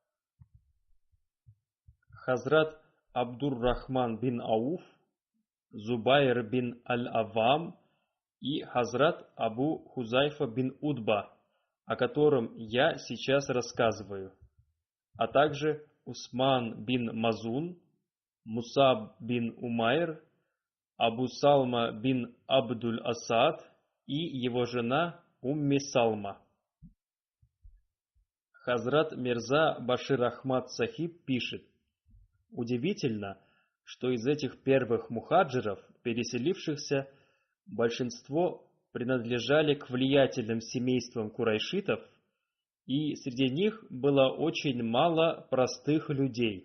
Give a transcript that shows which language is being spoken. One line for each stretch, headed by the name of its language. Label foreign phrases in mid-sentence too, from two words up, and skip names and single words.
Russian: Хазрат Абдур-Рахман бин Ауф, Зубайр бин Аль-Авам и Хазрат Абу Хузайфа бин Удба, о котором я сейчас рассказываю, а также Усман бин Мазун, Мусаб бин Умайр, Абу Салма бин Абдуль-Асад и его жена Умми Салма. Хазрат Мирза Башир Ахмад Сахиб пишет: удивительно, что из этих первых мухаджиров, переселившихся, большинство принадлежали к влиятельным семействам курайшитов, и среди них было очень мало простых людей.